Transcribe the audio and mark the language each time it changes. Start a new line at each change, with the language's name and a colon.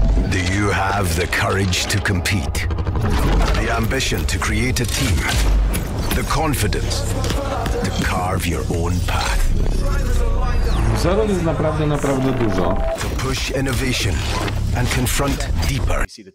English: Do you have the courage to compete? The ambition to create a team? The confidence to carve your own path?
Polish: Wzorów jest naprawdę dużo.
English: To push innovation and confront deeper.